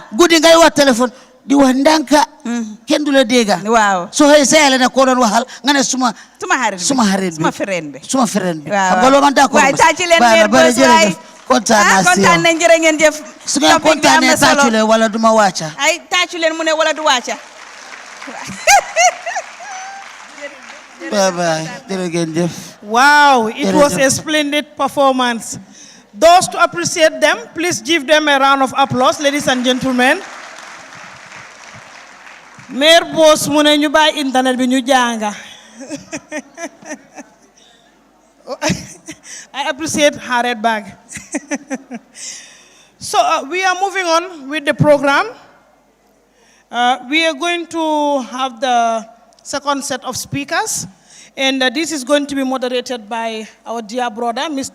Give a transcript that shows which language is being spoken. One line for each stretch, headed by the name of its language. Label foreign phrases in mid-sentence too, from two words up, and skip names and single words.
Wolof: guddi ngay wax téléphone di wax ndànka kenn du la dégga waaw soo xëy sa yaay la ne koo doon waxal nga ne suma xarit bi suma frère bi xam nga loo man d'accord waay tàcc leen ngeen bës waay kontaan nañ jërë ngeen jëf su ngeen kontaanee tàccu leen wala du ma wàcca ay tàccu leen mu ne wala du wàcca bye bye jërëjëf.
English: Wow, it was a splendid performance. Those to appreciate them, please give them a round of applause, ladies and gentlemen.
Wolof: Mayor boss mu ne ñu bàyyi internet bi ñu jànga.
English: I appreciate her red bag. So we are moving on with the program. We are going to have the second set of speakers, and this is going to be moderated by our dear brother, Mr.